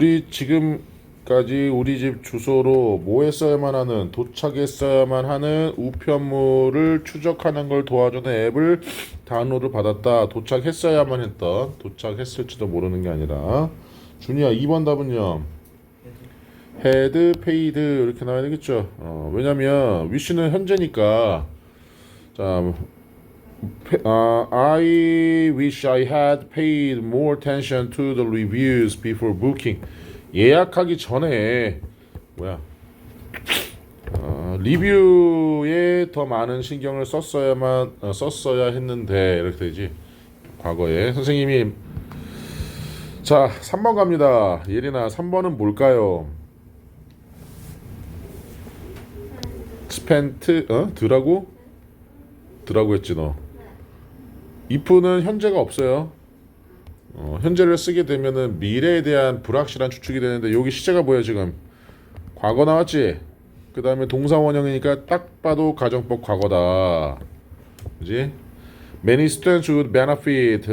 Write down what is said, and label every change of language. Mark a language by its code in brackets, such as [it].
[ko] 지금까지 우리 집 주소로 뭐 했어야만 하는 도착했어야만 하는 우편물을 추적하는 걸 도와주는 앱을 다운로드 받았다. 도착했어야만 했던 도착했을지도 모르는 게 아니라 준이야 2번 답은요. [en] had paid [ko] 이렇게 나와야 되겠죠. 왜냐면 wish는 현재니까 자 [en] I wish I had paid more attention to the reviews before booking. [ko] 예약하기 전에 리뷰에 더 많은 신경을 썼어야 했는데 이렇게 되지. 과거에 선생님이 자 3번 갑니다. 예린아 3번은 뭘까요? spent 드라고 했지 너. if는 현재가 없어요. 현재를 쓰게 되면은 미래에 대한 불확실한 추측이 되는데 여기 시제가 뭐야 지금? 과거 나왔지? 그 다음에 동사 원형이니까 딱 봐도 가정법 과거다. 그지? [en] Many students would benefit.